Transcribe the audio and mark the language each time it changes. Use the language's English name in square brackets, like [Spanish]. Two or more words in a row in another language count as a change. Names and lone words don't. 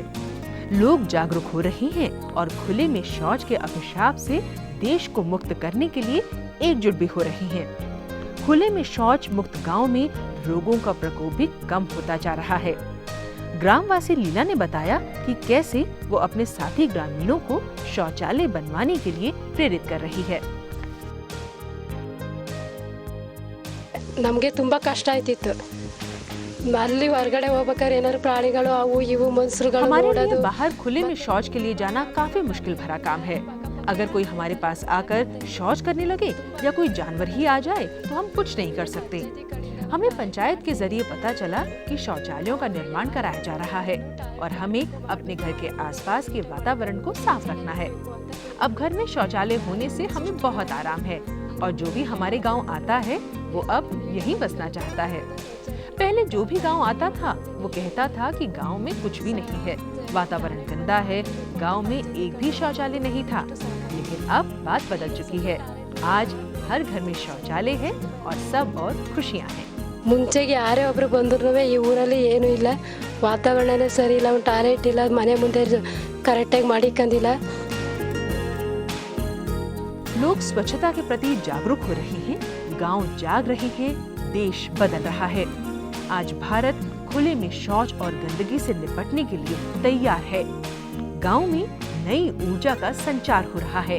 [Hindi] लोग जागरूक हो रहे हैं और खुले में शौच के अभिशाप से देश को मुक्त करने के लिए एकजुट भी हो रहे हैं। खुले में शौच मुक्त गांव में रोगों का प्रकोप भी कम होता जा रहा है। ग्रामवासी लीला ने बताया कि कैसे वो अपने साथी ग्रामीणों को शौचालय बनवाने के लिए प्रेरित कर रही है। [Kannada] ನಮಗೆ ತುಂಬ ಕಷ್ಟ ಆಯ್ತಿತ್ತು, ಅಲ್ಲಿ ಹೊರಗಡೆ ಹೋಗ್ಬೇಕಾದ್ರೆ ಏನಾದ್ರು ಪ್ರಾಣಿಗಳು ಅವು ಇವು ಮನುಷ್ಯರುಗಳು [Hindi] हमारे लिए [Kannada] ನೋಡೋದು। [Hindi] बाहर खुले में शौच के लिए जाना काफी मुश्किल भरा काम है। अगर कोई हमारे पास आकर शौच करने लगे या कोई जानवर ही आ जाए तो हम कुछ नहीं कर सकते। हमें पंचायत के जरिए पता चला कि शौचालयों का निर्माण कराया जा रहा है और हमें अपने घर के आसपास के वातावरण को साफ रखना है। अब घर में शौचालय होने से हमें बहुत आराम है और जो भी हमारे गांव आता है वो अब यहीं बसना चाहता है। पहले जो भी गांव आता था वो कहता था कि गांव में कुछ भी नहीं है, वातावरण गंदा है, गांव में एक भी शौचालय नहीं था। लेकिन अब बात बदल चुकी है। आज हर घर में शौचालय है और सब और खुशियां हैं। [Kannada] ಮುಂಚೆಗೆ ಯಾರೇ ಒಬ್ರು ಬಂದ್ರು ಈ ಊರಲ್ಲಿ ಏನೂ ಇಲ್ಲ, ವಾತಾವರಣನೇ ಸರಿ ಇಲ್ಲ, ಒಂದು ಟಾಯ್ಲೆಟ್ ಇಲ್ಲ, ಮನೆ ಮುಂದೆ ಕರೆಕ್ಟಾಗಿ ಮಾಡಿಕೊಂಡಿಲ್ಲ। [Hindi] लोग स्वच्छता के प्रति जागरूक हो रहे हैं, गांव जाग रहे हैं, देश बदल रहा है। आज भारत खुले में शौच और गंदगी से निपटने के लिए तैयार है। गांव में नई ऊर्जा का संचार हो रहा है।